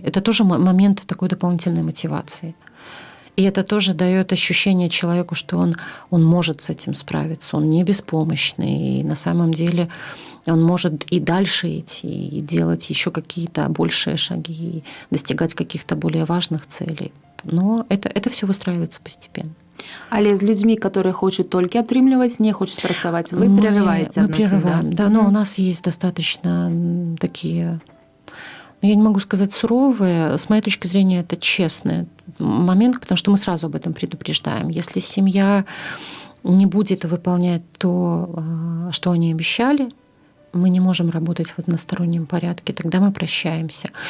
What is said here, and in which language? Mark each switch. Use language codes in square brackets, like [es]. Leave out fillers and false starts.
[ru] Это тоже момент такой дополнительной мотивации. И это тоже дает ощущение человеку, что он может с этим справиться, он не беспомощный, и на самом деле он может и дальше идти, и делать еще какие-то большие шаги, и достигать каких-то более важных целей. Но это все выстраивается постепенно. [be] Але з людзьмі, [ru] которые [be] хочуць толькі атрымліваць, не хочуць працаваць, [ru] вы прерываете мы прерываем, да, но у нас есть достаточно такие, я не могу сказать суровые, с моей точки зрения это честный момент, потому что мы сразу об этом предупреждаем. Если семья не будет выполнять то, что они обещали, мы не можем работать в одностороннем порядке, тогда мы прощаемся.